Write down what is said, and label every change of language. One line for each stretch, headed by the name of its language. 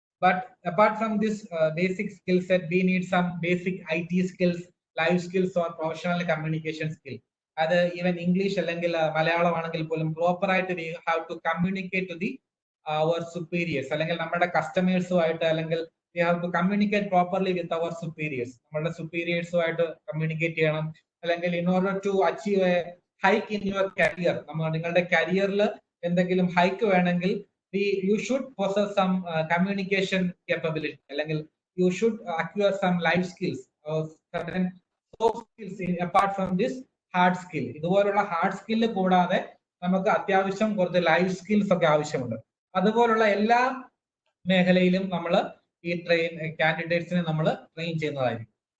English: But apart from this basic skill set, we need some basic IT skills, life skills or professional communication skill.
Malayalam: അത് even English അല്ലെങ്കിൽ മലയാളം ആണെങ്കിൽ പോലും proper ആയിട്ട്
English: we have to communicate to the our superiors,
Malayalam: അല്ലെങ്കിൽ നമ്മുടെ കസ്റ്റമേഴ്സുമായിട്ട്, അല്ലെങ്കിൽ
English: We have to communicate properly with our superiors.
Malayalam: നമ്മുടെ സുപ്പീരിയേഴ്സുമായിട്ട് communicate ചെയ്യണം.
English: അല്ലെങ്കിൽ in order to achieve a hike in your career,
Malayalam: നിങ്ങളുടെ കരിയറിൽ എന്തെങ്കിലും ഹൈക്ക് വേണമെങ്കിൽ
English: you should possess some communication capability, അല്ലെങ്കിൽ you should acquire some life skills or certain soft skills apart from this hard skill.
Malayalam: ഇതുപോലുള്ള hard skill കൂടാതെ നമുക്ക് അത്യാവശ്യം കുറച്ച് ലൈഫ് സ്കിൽസ് ഒക്കെ ആവശ്യമുണ്ട്. അതുപോലുള്ള എല്ലാ മേഖലയിലും നമ്മൾ ഈ കാൻഡിഡേറ്റ്സിനെ നമ്മൾ ട്രെയിൻ ചെയ്യുന്നതായിരിക്കും.